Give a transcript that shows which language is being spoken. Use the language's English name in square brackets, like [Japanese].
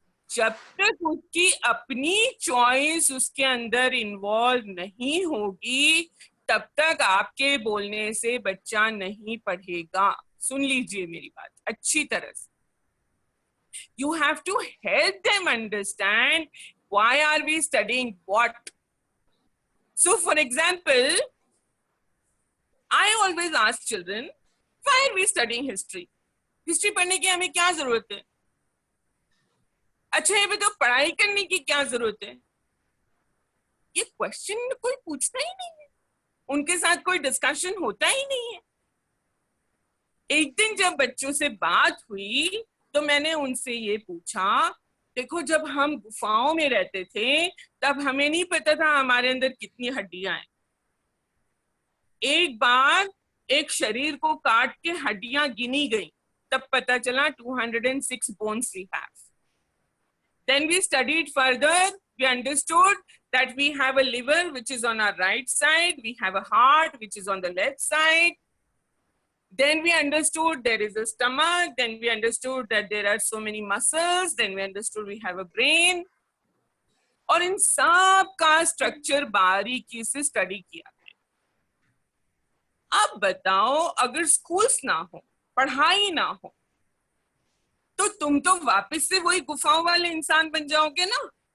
[Hindi] जब तक उसकी अपनी चॉइस उसके अंदर इन्वॉल्व नहीं होगी, तब तक आपके बोलने से बच्चा नहीं पढ़ेगा। सुन लीजिए मेरी बात अच्छी तरह से। [English] You have to help them understand why are we studying what. So for example, I always ask children, why are we studying history? [Hindi] History पढ़ने की हमें क्या जरूरत है? अच्छा ये बताओ पढ़ाई करने की क्या जरूरत है? ये क्वेश्चन कोई पूछता ही नहीं है, उनके साथ कोई डिस्कशन होता ही नहीं है। एक दिन जब बच्चों से बात हुई तो मैंने उनसे ये पूछा, देखो जब हम गुफाओं में रहते थे तब हमें नहीं पता था हमारे अंदर कितनी हड्डियां हैं। एक बार एक शरीर को काट के हड्डियां गिनी गई, तब पता चला [English] 206 bones we have. Then we studied further, we understood that we have a liver which is on our right side, we have a heart which is on the left side. Then we understood there is a stomach, then we understood that there are so many muscles, then we understood we have a brain. [Hindi] और इन सब का structure बारीकी से study किया। अब बताओ अगर schools ना हो, पढ़ाई ना हो, तो तुम तो वापस से वही गुफाओं वाले इंसान बन जाओगे ना।